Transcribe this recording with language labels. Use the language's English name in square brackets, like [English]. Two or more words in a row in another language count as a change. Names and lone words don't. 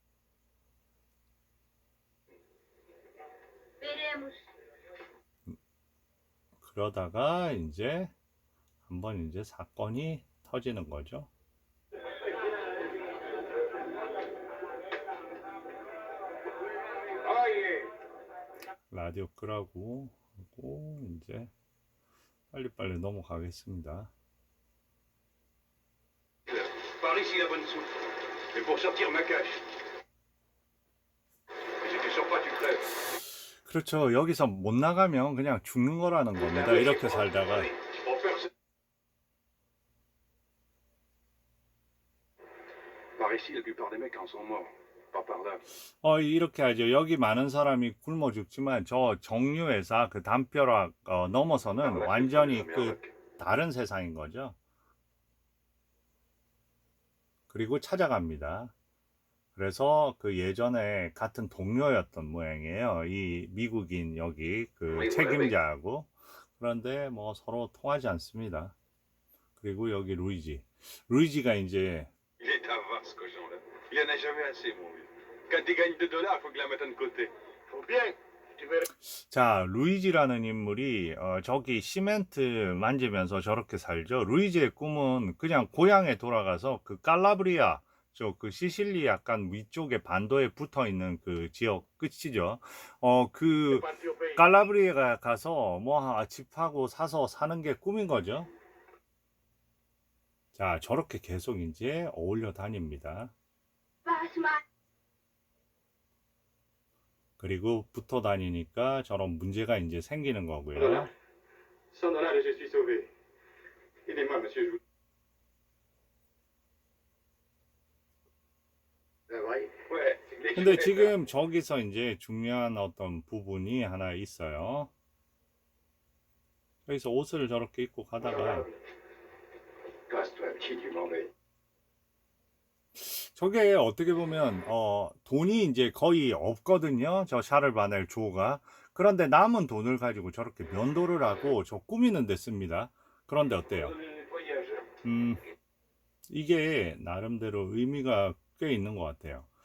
[Korean] 그러다가 이제 한번 이제 사건이 터지는 거죠. 라디오 끄라고 하고 이제 빨리빨리 넘어가겠습니다. [French] Par ici la bonne soupe. Et pour sortir ma cache. Si tu sors pas, tu crèves. [Korean] 그렇죠. 여기서 못 나가면 그냥 죽는 거라는 겁니다. 이렇게 살다가. [French] On perd. Par ici, la plupart des mecs en sont morts. Pas par là. [Korean] 이렇게 하죠. 여기 많은 사람이 굶어 죽지만 저 정유회사 그 담벼락 넘어서는 완전히 그 다른 세상인 거죠. 그리고 찾아갑니다. 그래서 그 예전에 같은 동료였던 모양이에요. 이 미국인 여기 그 책임자하고. 그런데 뭐 서로 통하지 않습니다. 그리고 여기 루이지가 이제 [French] Il est avare ce cochon-là. Il y en a jamais assez, mon vieux. Quand il gagne 2 dollars, faut qu'il la mette de côté. Faut bien. Tu verras. [Korean] 자, 루이지라는 인물이 저기 시멘트 만지면서 저렇게 살죠. 루이지의 꿈은 그냥 고향에 돌아가서 그 깔라브리아, 저 그 시실리 약간 위쪽에 반도에 붙어 있는 그 지역 끝이죠. 그 깔라브리아가 가서 뭐 집하고 사서 사는 게 꿈인 거죠. 자, 저렇게 계속 이제 어울려 다닙니다. 그리고 붙어 다니니까 저런 문제가 이제 생기는 거고요. [French] $100, je suis sauvé. Aidez-moi, monsieur. Ouais. [Korean] 근데 지금 저기서 이제 중요한 어떤 부분이 하나 있어요. 여기서 옷을 저렇게 입고 가다가 [French] Casse-toi, qui tu m'embêtes. [Korean] 저게 어떻게 보면 돈이 이제 거의 없거든요. 저 샤를바넬 조가. 그런데 남은 돈을 가지고 저렇게 면도를 하고 저 꾸미는 데 씁니다. 그런데 어때요? 이게 나름대로 의미가 꽤 있는 것 같아요.